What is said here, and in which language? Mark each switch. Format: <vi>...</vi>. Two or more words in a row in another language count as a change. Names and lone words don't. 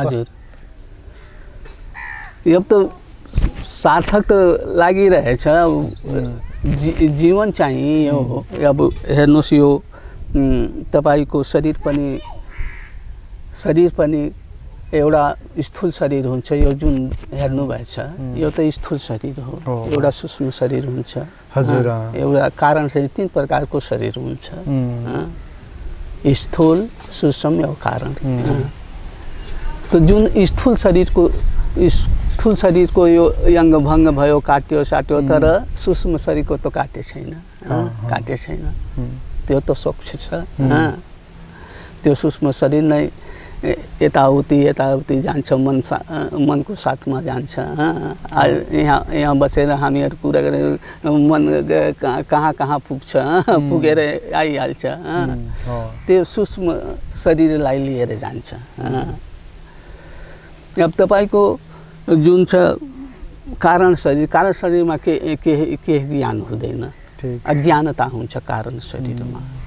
<ne>हजुर अब त सार्थक त लागिरहेछ जीवन चाहिँ यो अब हेर्नुस् यो तपाईको शरीर पनि एउटा स्थूल शरीर हुन्छ, यो जुन हेर्नु भएछ यो त स्थूल शरीर हो। एउटा सूक्ष्म शरीर हुन्छ हजुर। एउटा कारण शरीर, 3 प्रकारको शरीर हुन्छ, स्थूल, सूक्ष्म और कारण। तो जुन स्थूल शरीर को यो यंग भंग भयो, काट्यो साट्यो, तर सूक्ष्म शरीर को तो काटे छैन, काटे छैन, त्यो तो स्वच्छ छ। त्यो सूक्ष्म शरीर नै यताउति जान्छ, मन को साथ में जान्छ। यहाँ बसेर हामीहरु कुरा गरे मन कहाँ कहाँ पुग्छ, पुगेर आइहाल्छ। त्यो सूक्ष्म शरीरलाई लिएर जान्छ। अब तपाईको जुन छ कारण शरीरमा के ज्ञान हुँदैन, अज्ञानता हुन्छ कारण शरीरमा।</ne>